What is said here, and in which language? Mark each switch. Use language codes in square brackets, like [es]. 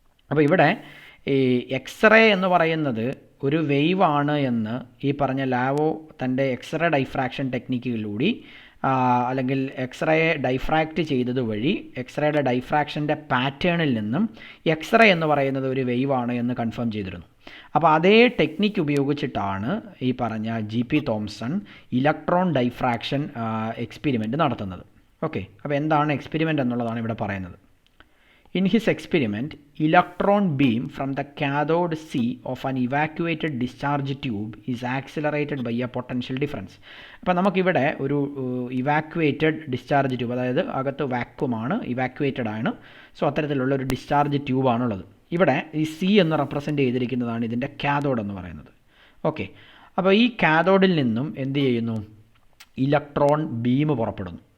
[ml] അപ്പോൾ ഇവിടെ ഈ എക്സ്റേ എന്ന് പറയുന്നത് ഒരു വേവ് ആണ് എന്ന് ഈ പറഞ്ഞ ലാവോ തൻ്റെ എക്സ്റേ ഡൈഫ്രാക്ഷൻ ടെക്നിക്കിലൂടെ അല്ലെങ്കിൽ എക്സ്റേയെ ഡൈഫ്രാക്റ്റ് ചെയ്തത് വഴി എക്സ്റേയുടെ ഡൈഫ്രാക്ഷൻ്റെ പാറ്റേണിൽ നിന്നും എക്സ്റേ എന്ന് പറയുന്നത് ഒരു വേവ് ആണ് എന്ന് കൺഫേം ചെയ്തിരുന്നു. അപ്പോൾ അതേ ടെക്നിക്ക് ഉപയോഗിച്ചിട്ടാണ് ഈ പറഞ്ഞ ജി.പി. തോംസൺ ഇലക്ട്രോൺ ഡൈഫ്രാക്ഷൻ എക്സ്പെരിമെൻ്റ് നടത്തുന്നത്. ഓക്കെ, അപ്പോൾ എന്താണ് എക്സ്പെരിമെൻ്റ് എന്നുള്ളതാണ് ഇവിടെ പറയുന്നത്. [en] In his experiment, electron beam from the cathode C of an evacuated discharge tube is accelerated by a potential difference. [ml] അപ്പോൾ നമുക്കിവിടെ ഒരു ഇവാക്യുവേറ്റഡ് ഡിസ്ചാർജ് ട്യൂബ്, അതായത് അകത്ത് വാക്വമാണ്, ഇവാക്യുവേറ്റഡ് ആണ്. സോ അത്തരത്തിലുള്ള ഒരു ഡിസ്ചാർജ് ട്യൂബാണുള്ളത്. ഇവിടെ ഈ സി എന്ന് റെപ്രസെൻ്റ് ചെയ്തിരിക്കുന്നതാണ് ഇതിൻ്റെ കാഥോഡ് എന്ന് പറയുന്നത്. ഓക്കെ, അപ്പോൾ ഈ കാഥോഡിൽ നിന്നും എന്ത് ചെയ്യുന്നു, ഇലക്ട്രോൺ ബീം പുറപ്പെടുന്നു.